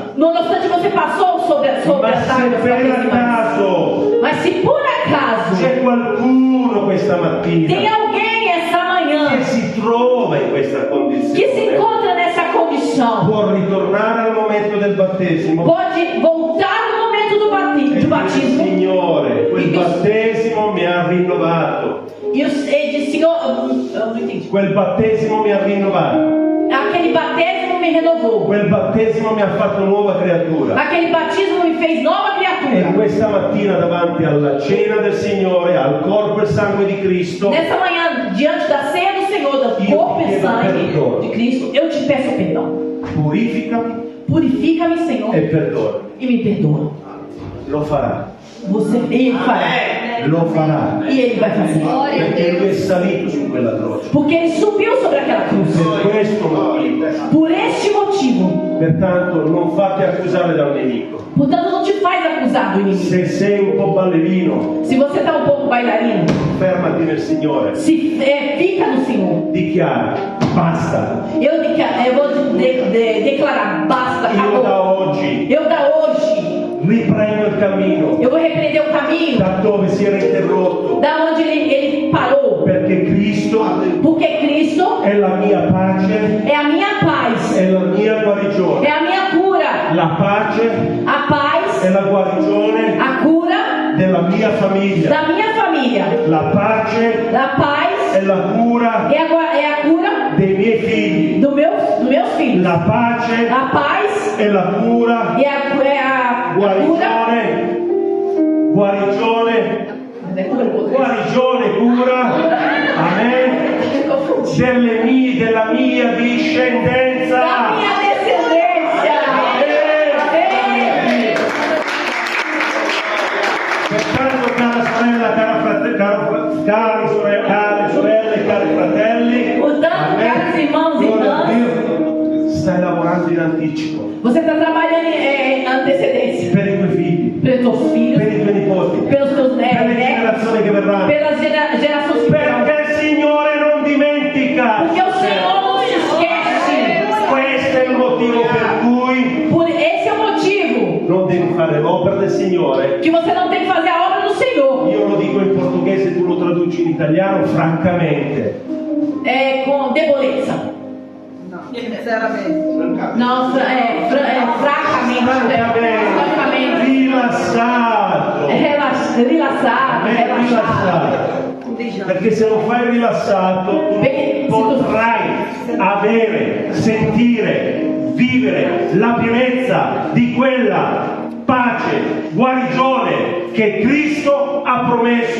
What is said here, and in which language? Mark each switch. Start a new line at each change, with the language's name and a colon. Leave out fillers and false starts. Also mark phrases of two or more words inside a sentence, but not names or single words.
Portuguese: Não obstante, você passou sobre
Italian: Ma
Portuguese: as se águas
Italian: per
Portuguese: batismais.
Italian: caso
Portuguese: Mas se por acaso
Italian: c'è qualcuno questa
Portuguese: tem
Italian: mattina
Portuguese: alguém essa
Italian: che
Portuguese: manhã
Italian: si trova in questa
Portuguese: que se
Italian: condizione,
Portuguese: encontra nessa condição,
Italian: può ritornare al momento del battesimo
Portuguese: pode voltar no momento do
Italian: e dire:
Portuguese: batismo
Italian: Signore, quel battesimo mi ha rinnovato,
Portuguese: e diz: Senhor, eu não entendi.
Italian: quel battesimo mi ha rinnovato,
Portuguese: Aquele batismo me renovou.
Italian: quel battesimo mi ha fatto nuova creatura.
Portuguese: Aquele batismo me fez nova
Italian: E
Portuguese: criatura.
Italian: questa mattina davanti alla cena del Signore, al corpo e sangue di Cristo,
Portuguese: Nessa manhã, diante da ceia do Senhor, do
Italian: Io
Portuguese: corpo e
Italian: chiedo
Portuguese: sangue
Italian: perdono.
Portuguese: de Cristo, eu te peço perdão.
Italian: purificami
Portuguese: Purifica-me, Senhor,
Italian: e perdona.
Portuguese: e me perdoa.
Italian: Lo farà,
Portuguese: Ele fará.
Italian: lo farà,
Portuguese: E Ele vai fazer.
Italian: perché Lui è salito su quella croce.
Portuguese: Porque Ele subiu sobre aquela cruz.
Italian: Per questo motivo,
Portuguese: Por este motivo.
Italian: pertanto, non fate accusare dal nemico.
Portuguese: Portanto, não te faz acusar do inimigo.
Italian: Se sei un po' ballerino,
Portuguese: Se você está um pouco bailarino,
Italian: fermati nel Signore,
Portuguese: fica no Senhor.
Italian: dichiara: basta.
Portuguese: Eu vou declarar: basta,
Italian: Io da
Portuguese: acabou.
Italian: oggi
Portuguese: Eu da hoje,
Italian: riprendo il cammino
Portuguese: eu vou repreender o caminho
Italian: da dove si era interrotto,
Portuguese: da onde ele parou.
Italian: perché Cristo
Portuguese: Porque Cristo
Italian: è la mia pace,
Portuguese: é a minha paz,
Italian: è la mia guarigione.
Portuguese: é a minha cura.
Italian: La pace
Portuguese: A paz,
Italian: è la guarigione
Portuguese: a cura
Italian: della mia famiglia.
Portuguese: da minha família.
Italian: La pace
Portuguese: A paz
Italian: è la cura
Portuguese: é a cura
Italian: dei miei figli.
Portuguese: dos meus filhos.
Italian: La pace
Portuguese: A paz
Italian: è la cura,
Portuguese: é a cura.
Italian: guarigione, cura, amen, della mia discendenza.
Portuguese: Da minha descendência. Amém.
Italian: Pertanto, cara sorella, cari sorelle, cari fratelli,
Portuguese: Portanto, caros irmãos e
Italian: gloria a
Portuguese: irmãs,
Italian: Dio, stai lavorando in anticipo
Portuguese: você está trabalhando em antecedência
Italian: per i tuoi figli,
Portuguese: pelos teus filhos,
Italian: per i tuoi nipoti,
Portuguese: pelos teus
Italian: per le
Portuguese: netos,
Italian: generazioni che verranno,
Portuguese: pelas gerações que virão.
Italian: perché il Signore non dimentica.
Portuguese: Porque o Senhor não se esquece.
Italian: Questo è il motivo per cui
Portuguese: Esse é o motivo
Italian: non devi fare l'opera del Signore.
Portuguese: que você não tem que fazer a obra do Senhor
Italian: Io lo dico in portoghese, tu lo traduci in italiano, francamente.
Portuguese: com deboleza. Não, fracamente.
Italian: Francamente, rilassato.
Portuguese: Rilassado, relaxado.
Italian: Perché se lo fai rilassato, tu potrai avere, sentire, vivere la pienezza di quella pace, guarigione che Cristo ha promesso.